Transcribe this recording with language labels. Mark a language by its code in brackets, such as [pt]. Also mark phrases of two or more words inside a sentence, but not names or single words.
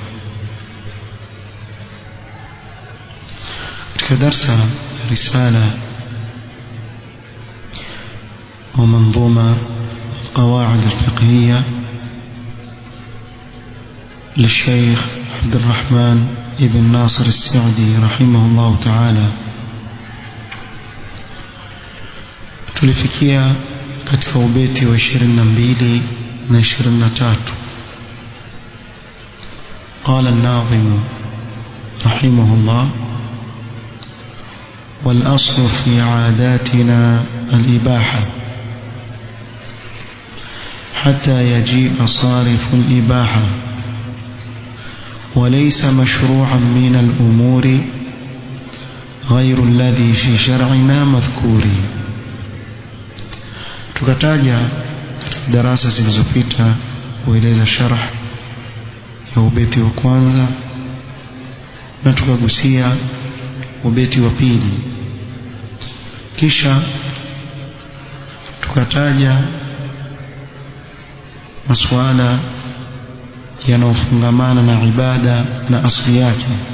[ar] كدرس رسالة ومنظومة القواعد الفقهية للشيخ عبد الرحمن ابن ناصر السعدي رحمه الله تعالى. [sw] tulifikia katika ubeti wa 22 na 23. [ar] قال الناظم رحمه الله: والأصل في عاداتنا الإباحة حتى يجيء صارف الإباحة، وليس مشروعا من الأمور غير الذي في شرعنا مذكور. [sw] tukataja darasa zilizopita kueleza sharh ya ubeti wa kwanza na tukagusia ubeti wa pili, kisha tukataja masuala yanayofungamana na ibada na asili yake,